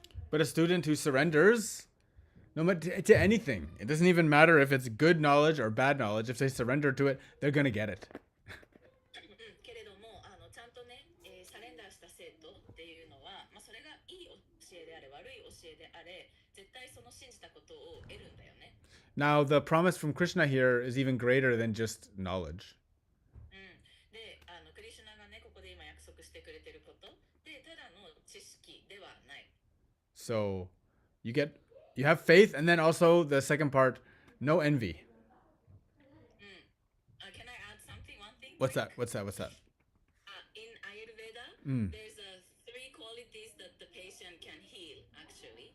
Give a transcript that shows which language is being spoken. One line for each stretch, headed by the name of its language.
English: But a student who surrenders, no matter to anything, it doesn't even matter if it's good knowledge or bad knowledge. If they surrender to it, they're gonna get it.
Japanese: けれどもちゃんとね、サレンダーした生徒っていうのは、それがいい教えであれ悪い教えであれ絶対その信じたことを得るんだよね。
English: Now, the promise from Krishna here is even greater than just knowledge.
Japanese: でクリシュナがねここで今約束してくれてることでただの知識ではない。
English: So, you have faith, and then also the second part, no envy. Can I add something? One thing? What's that? What's that? In Ayurveda, there's three qualities that the patient can heal, actually.